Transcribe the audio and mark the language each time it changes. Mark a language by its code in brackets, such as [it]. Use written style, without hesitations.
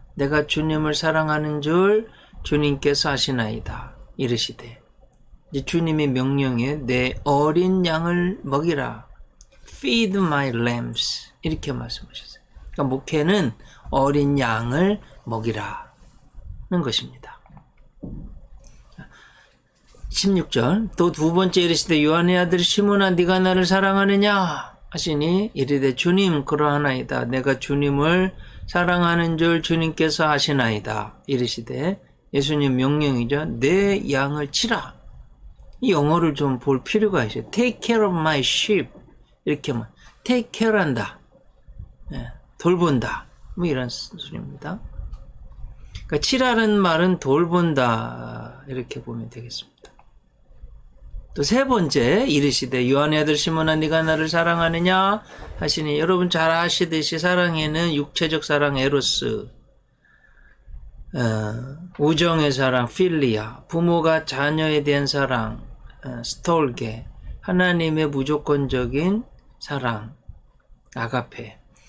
[ko] 내가 주님을 사랑하는 줄 주님께서 아시나이다. 이르시되 이제 주님의 명령에 내 어린 양을 먹이라. [en] Feed my lambs [ko] 이렇게 말씀하셨어요. 그러니까 목회는 어린 양을 먹이라는 것입니다. 16절 또 두 번째 이르시되 요한의 아들 시몬아 네가 나를 사랑하느냐 하시니 이르되 주님 그러하나이다. 내가 주님을 사랑하는 줄 주님께서 아시나이다. 이르시되 예수님 명령이죠. 내 양을 치라. 이 영어를 좀 볼 필요가 있어요. [en] Take care of my sheep [ko] 이렇게만 [en] take care [ko] 한다. 돌본다. 이런 소리입니다. 그러니까 치라는 말은 돌본다 이렇게 보면 되겠습니다. 또 3번째 이르시되 요한의 아들 시몬아 네가 나를 사랑하느냐 하시니 여러분 잘 아시듯이 사랑에는 육체적 사랑 에로스 우정의 사랑 필리아 부모가 자녀에 대한 사랑 스톨게 하나님의 무조건적인 사랑 아가페.